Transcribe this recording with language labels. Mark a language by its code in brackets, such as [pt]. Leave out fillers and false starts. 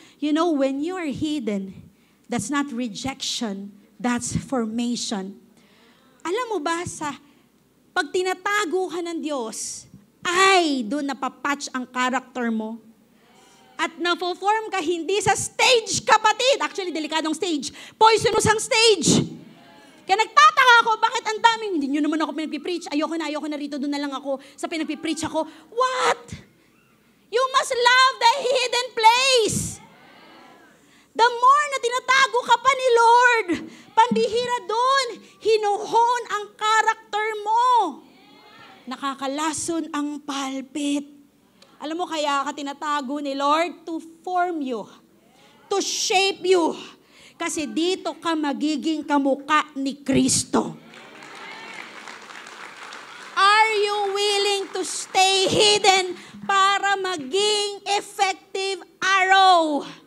[en] You know, when you are hidden, that's not rejection. That's formation. [tl] Alam mo ba, pag tinatago ka ng Diyos, ay doon napapatch ang character mo. At na-form ka hindi sa stage, kapatid. Actually, delikadong stage. Poisonous ang stage. Kaya nagtataka ako, bakit ang daming, hindi nyo naman ako pinagpipreach. Ayoko na rito, doon na lang ako. Sa pinagpipreach ako, what? [en] You must love the hidden place. [tl] The more na tinatago ka pa ni Lord, pambihira doon, hinuhon ang karakter mo. Nakakalason ang palpit. Alam mo, kaya ka tinatago ni Lord [en] to form you, to shape you. [tl] Kasi dito ka magiging kamukha ni Kristo. [en] Are you willing to stay hidden para maging effective arrow?